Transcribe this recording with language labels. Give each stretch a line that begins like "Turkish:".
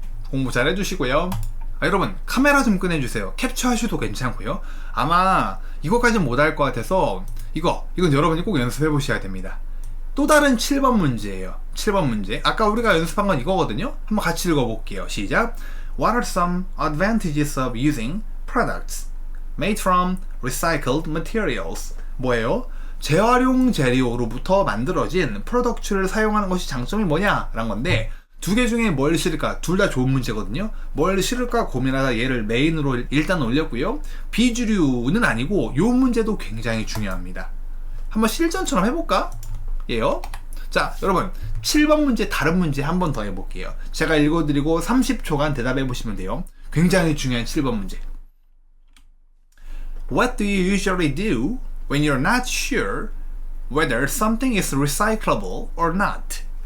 Korean: 공부 잘 해주시고요. 여러분 카메라 좀 꺼내주세요. 캡처하셔도 괜찮고요. 아마 이거까지는 못할 것 같아서 이건 여러분이 꼭 연습해 보셔야 됩니다. 또 다른 7번 문제예요. 7번 문제. 아까 우리가 연습한 건 이거거든요. 한번 같이 읽어볼게요. 시작.
English: What are some advantages of using products made from recycled materials?
Korean: 뭐예요? 재활용 재료로부터 만들어진 프로덕트를 사용하는 것이 장점이 뭐냐? 라는 건데 두 개 중에 뭘 실을까? 둘 다 좋은 문제거든요. 뭘 실을까 고민하다 얘를 메인으로 일단 올렸고요. 비주류는 아니고 이 문제도 굉장히 중요합니다. 한번 실전처럼 해볼까? 예요. 자, 여러분 7번 문제 다른 문제 한 번 더 해볼게요. 제가 읽어드리고 30초간 대답해 보시면 돼요. 굉장히 중요한 7번 문제.
English: What do you usually do when you're not sure whether something is recyclable or not?